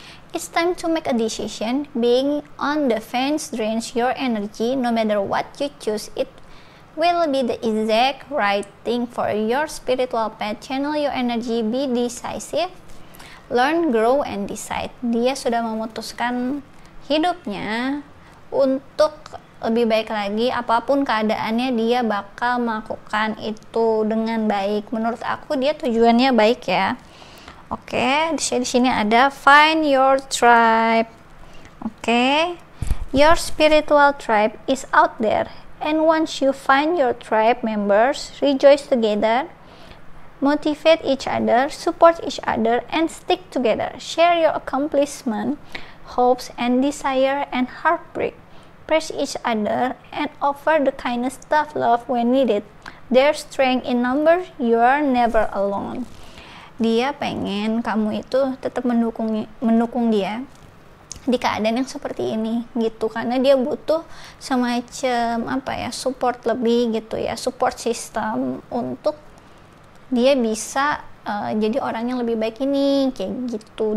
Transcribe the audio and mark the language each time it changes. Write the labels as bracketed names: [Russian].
[English] It's time to make a decision. Being on the fence drains your energy. No matter what you choose, it will be the exact right thing for your spiritual path. Channel your energy, be decisive. Learn, grow, and decide. [Indonesian] Dia sudah memutuskan hidupnya untuk lebih baik lagi. Apapun keadaannya, dia bakal melakukan itu dengan baik. Menurut aku dia tujuannya baik ya. Oke, di sini ada [English] find your tribe. Oke, your spiritual tribe is out there, and once you find your tribe members, rejoice together, motivate each other, support each other, and stick together. Share your accomplishment, hopes, and desire, and heartbreak. Praise each other and offer the kindest tough love when needed. There's strength in numbers. You are never alone. [Indonesian] Dia pengen kamu itu tetap mendukung dia di keadaan yang seperti ini gitu, karena dia butuh semacam support lebih gitu ya, support system untuk dia bisa jadi orang yang lebih baik ini kayak gitu.